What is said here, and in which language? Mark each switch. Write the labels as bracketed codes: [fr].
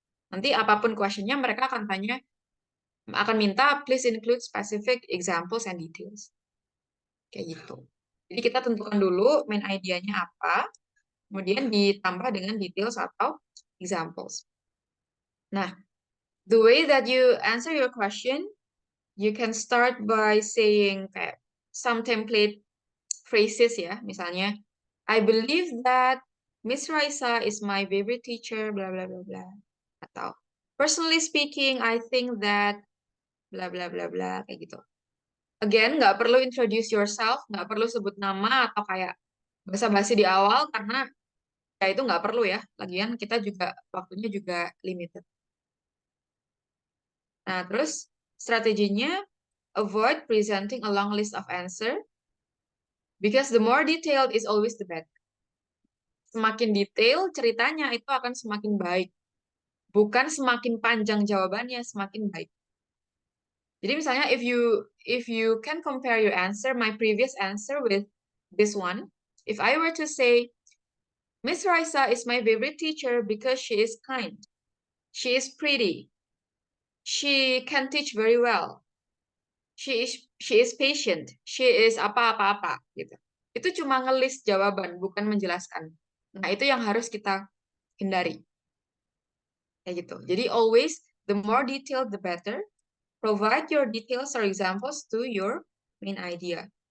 [id] Nanti apapun question-nya mereka akan minta [en] please include specific examples and details. [id] Kayak gitu. Jadi kita tentukan dulu main idea-nya apa, kemudian ditambah dengan details atau examples. [en] Nah, the way that you answer your question, you can start by saying kayak some template phrases ya, misalnya I believe that Miss Raisa is my favorite teacher, bla bla bla bla. Atau personally speaking, I think that bla bla bla bla kayak gitu. [id] Again, nggak perlu introduce yourself, nggak perlu sebut nama atau kayak basa-basi di awal karena ya itu nggak perlu ya. Lagian kita juga waktunya juga limited. [en] Nah, terus strateginya avoid presenting a long list of answer because the more detailed is always the better. [id] Semakin detail ceritanya itu akan semakin baik. Bukan semakin panjang jawabannya, semakin baik. [en] Jadi misalnya if you can compare your answer, my previous answer with this one, if I were to say, Miss Raisa is my favorite teacher because she is kind, she is pretty, she can teach very well, she is patient, she is apa-apa-apa gitu. [id] Itu cuma ngelis jawaban, bukan menjelaskan. Nah, itu yang harus kita hindari. Kayak gitu. [en] Jadi always the more detailed the better. Provide your details or examples to your main idea.